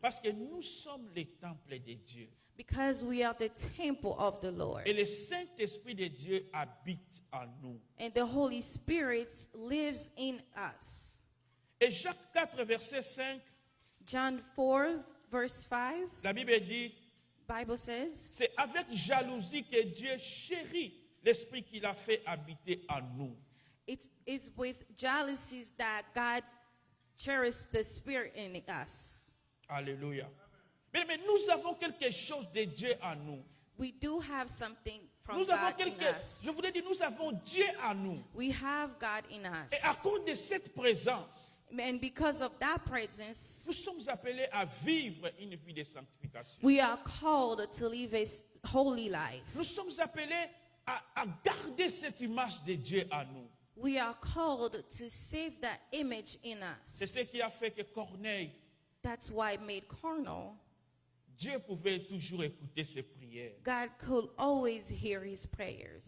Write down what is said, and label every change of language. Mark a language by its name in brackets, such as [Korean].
[French] Parce que nous sommes le temple de Dieu. [English] Because we are the temple of the Lord. [French] Et le Saint-Esprit de Dieu habite en nous. [English] And the Holy Spirit lives in us. [French] Et Jacques 4, verset 5, [English] John 4, verse 5, [French] la Bible dit, [English] Bible says, [French] c'est avec jalousie que Dieu chérit l'Esprit qu'il a fait habiter en nous. [English] it is with jealousies that God cherishes the Spirit in us. [French] Alléluia. Mais nous avons quelque chose de Dieu en nous. [English] We do have something from [French] Nous avons [English] God in us. [French] je voulais dire, nous avons Dieu en nous. [English] We have God in us. [French] Et à cause de cette présence, [English] And because of that presence, [French] nous sommes appelés à vivre une vie de sanctification. [English] we are called to live a holy life. [French] Nous sommes appelés à garder cette image de Dieu en nous. [English] We are called to save that image in [French] C'est [English] us. [French] ce qui a fait que Corneille [English] That's why it made Carnal [French] Dieu pouvait toujours écouter ses prières. [English] God could always hear his prayers.